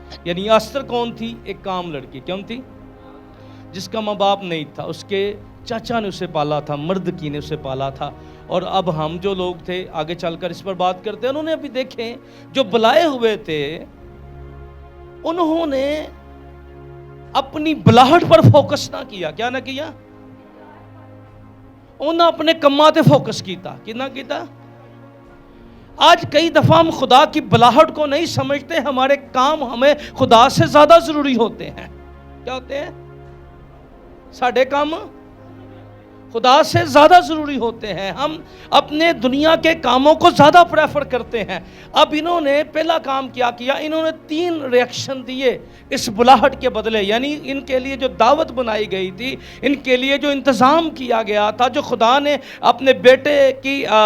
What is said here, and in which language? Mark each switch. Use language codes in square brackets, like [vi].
[ur] یعنی استر کون تھی؟ ایک عام لڑکی. کیوں تھی؟ جس کا ماں باپ نہیں تھا، اس کے چاچا نے اسے پالا تھا، مردکی نے اسے پالا تھا. اور اب ہم جو لوگ تھے آگے چل کر اس پر بات کرتے ہیں، انہوں نے ابھی دیکھیں جو بلائے ہوئے تھے انہوں نے اپنی بلاہٹ پر فوکس نہ کیا. [pa] کیا نہ کیا؟ انہوں نے اپنے کماں تے فوکس کیتا. کتنا کیتا؟ [ur] آج کئی دفعہ ہم خدا کی بلاہٹ کو نہیں سمجھتے، ہمارے کام ہمیں خدا سے زیادہ ضروری ہوتے ہیں. کیا ہوتے ہیں؟ [pa] ساڑھے کام [ur] خدا سے زیادہ ضروری ہوتے ہیں، ہم اپنے دنیا کے کاموں کو زیادہ پریفر کرتے ہیں۔ اب انہوں نے پہلا کام کیا، انہوں نے 3 ریئیکشن دیے اس بلاہٹ کے بدلے، یعنی ان کے لیے جو دعوت بنائی گئی تھی، ان کے لیے جو انتظام کیا گیا تھا، جو خدا نے اپنے بیٹے کی